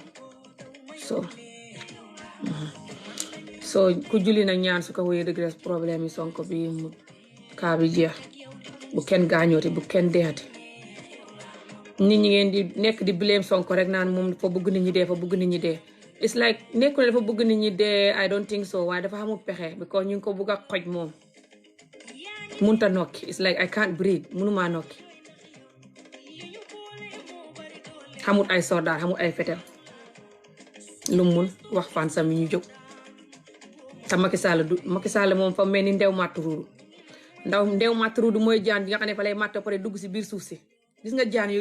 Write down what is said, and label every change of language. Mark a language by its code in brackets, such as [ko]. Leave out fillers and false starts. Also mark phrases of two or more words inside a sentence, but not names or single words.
[wo] so ku julli na ñaan su ko wéyee dëgg des problème yi Sonko bi mu kaa bi jeex bu kenn gaañooti bu kenn deexati nit ñi ngeen di nekk di blame Sonko rek naan moom dafa bëgg nit ñi dee fa bëgg nit ñi dee [en] it's like [wo] nekkul dafa bëgg nit ñi dee [en] I don't think so [wo] waaye dafa xamul pexe because ñu ngi ko bëgg a xoj moom munta nokki [en] it's like I can't breathe [wo] mënumaa nokki xamul ay soldat xamul ay fetel lu mun wax fan sami ñu jóg te Macky Sall moom fa mel ni ndew màtt ruudu mooy jaan bi nga xam ne fa lay màtt pare dugg si biir suuf si gis nga jaan yooyu